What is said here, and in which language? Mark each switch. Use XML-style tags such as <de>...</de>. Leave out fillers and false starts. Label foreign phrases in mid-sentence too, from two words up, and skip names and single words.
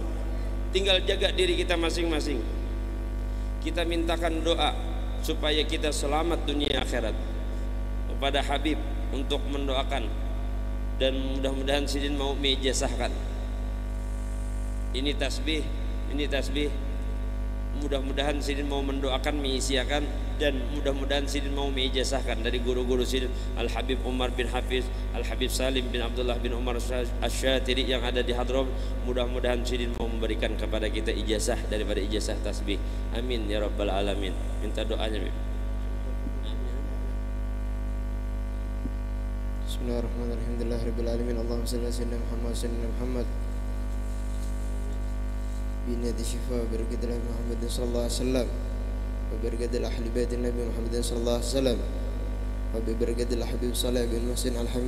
<id>Tinggal jaga diri kita masing-masing. Kita mintakan doa supaya kita selamat dunia akhirat kepada Habib untuk mendoakan, dan mudah-mudahan sidin mau meijazahkan. Ini tasbih Ini tasbih. Mudah-mudahan Sidin mau mendoakan, mengisiakan, dan mudah-mudahan Sidin mau mengijazahkan dari guru-guru Sidin, Al-Habib Umar bin Hafiz, Al-Habib Salim bin Abdullah bin Umar Asy-Syatiri yang ada di Hadram. Mudah-mudahan Sidin mau memberikan kepada kita ijazah daripada ijazah tasbih.</id> <ar>آمين يا رب العالمين.</ar> <id>Minta doanya, Bib.</id> <ar>بسم الله الرحمن الرحيم. الحمد لله رب العالمين. اللهم صل على سيدنا محمد وسلم محمد. بنية الشفاء وبركة الله محمد صلى الله عليه وسلم وبركة أهل بيت النبي محمد صلى الله عليه وسلم وببركة الحبيب صالح بن محسن الحميد</ar>